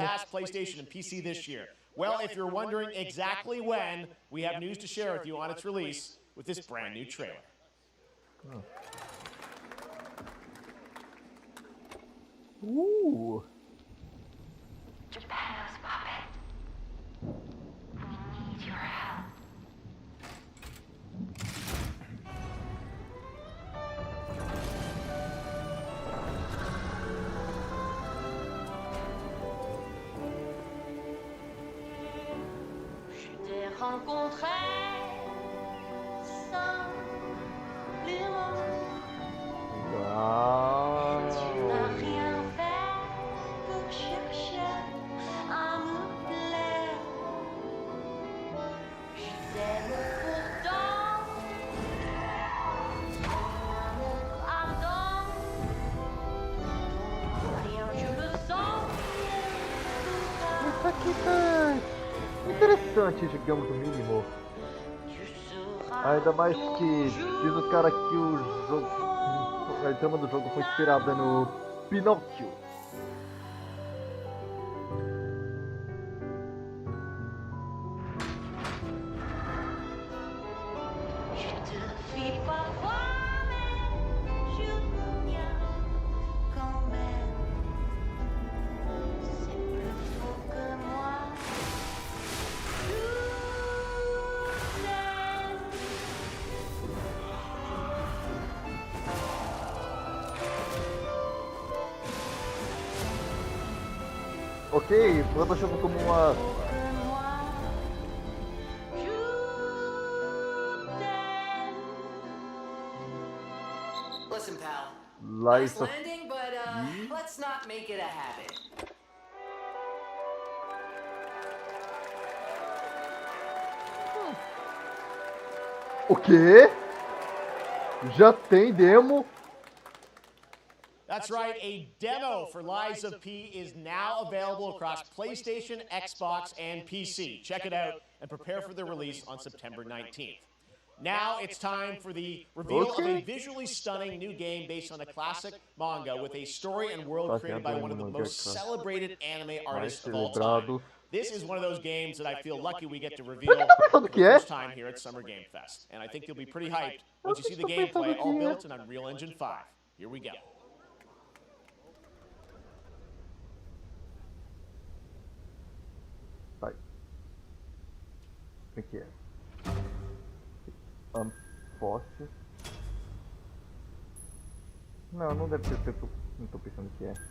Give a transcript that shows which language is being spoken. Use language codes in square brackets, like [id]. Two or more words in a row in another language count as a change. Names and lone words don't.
[en] Pass, PlayStation, and PC this year. Well, if you're wondering exactly when, we have news to share with you on its release with this brand new trailer. Japan's puppet. We need your help. [fr] Je t'ai rencontré sans les mots. Tu n'as rien fait pour chercher à me plaire. Je t'aime pourtant, mon ardent. Rien, je le sens. [pt] Isso aqui tá interessante, digamos, no mínimo. Ainda mais que diz o cara que o jogo, a trama do jogo foi inspirada no Pinóquio. [fr] Je te fais parfois, mais je reviens quand même. C'est plus fort que moi. [pt] Ok, eu chamo como uma... [en] Listen, pal. Lies Nice of landing, but let's not make it a habit. [pt] O quê? Já tem demo? [en] That's right, a demo for Lies of P is now available across PlayStation, Xbox, and PC. Check it out and prepare for the release on September 19th. Now it's time for the reveal of a visually stunning new game based on a classic manga with a story and world created by one of the most celebrated anime artists of all time. This is one of those games that I feel lucky we get to reveal for the first time here at Summer Game Fest. And I think you'll be pretty hyped once you see the gameplay all built in Unreal Engine 5. Here we go. [pt] Vai. O que é? Unforce. Não, não deve ser o que eu não tô pensando que é.